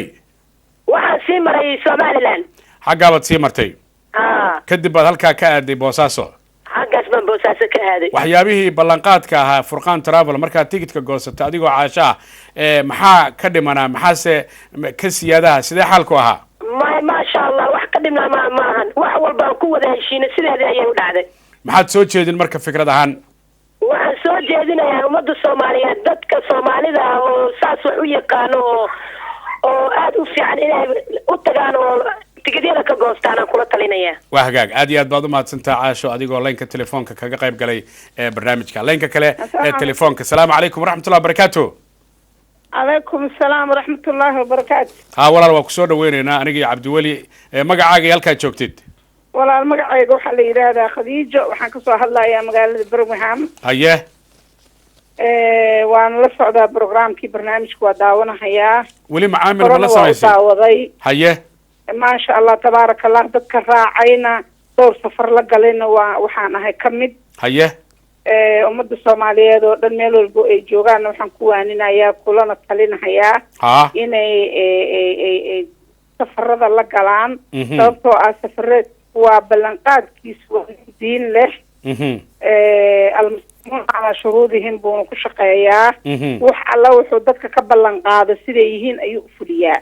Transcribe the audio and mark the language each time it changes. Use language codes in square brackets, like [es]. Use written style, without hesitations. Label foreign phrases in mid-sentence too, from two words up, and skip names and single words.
[so] waxaan sii maray Somaliland xaggaad sii martay kadib baad halka ka aaday Boosaaso xaggaas baan Boosaaso ka aaday waxyaabihii ballanqaadka ahaa Furqaan Travel markaa tigidhka goosatay adigoo caasha maxaa ka dhimanaa maxaase ka siyaadaha sidee xaalku ahaa [ar] ما شاء الله [so] wax ka dhimna ma ahan wax wax walba aan ku wada heshiinay sideedii ayay u dhacday. maxaad soo jeedin marka fikrad ahaan? waxaan soo jeedinayaa ummadda Soomaaliyeed dadka Soomaalida ah oo saas wax u yaqaano oo aad u fiican inay u tagaan oo tigidhada ka goostaan kula talinaya. waa hagaag aad iyo aad baad u mahadsantahay Caasho adigoo leenka telefoonka kaga qayb galay ee barnaamijka. leenka kale ee telefoonka. [ar] السلام عليكم ورحمة الله وبركاته. عليكم السلام ورحمة الله وبركاته. [so] walaal waa ku soo dhaweynaynaa aniga iyo Cabdiweli magacaaga iyo halkaa joogtid. walaal magacayga waxaa la yiraahdaa Khadiijo waxaan ka soo hadlayaa magaalada Birmingham. haye waan la socdaa barnaamijkii barnaamijku waa daawanayaa. weli macaamil ma la samaysay? haye [ar] ما شاء الله تبارك الله [so] dadka raacayna dhowr safar la galayna waxaan ahay kamid. haye ummadda Soomaaliyeed oo dhan meel walba ay joogaan waxaan ku waaninayaa kulana talinayaa inay safarada la galaan sababtoo ah safareed waa ballanqaadkiisu diin leh [ar] المسلمون على شروطهم [so] buuna ku shaqeeyaa wax alla wuxuu dadka ka ballanqaado siday yihiin ayuu u fuliyaa.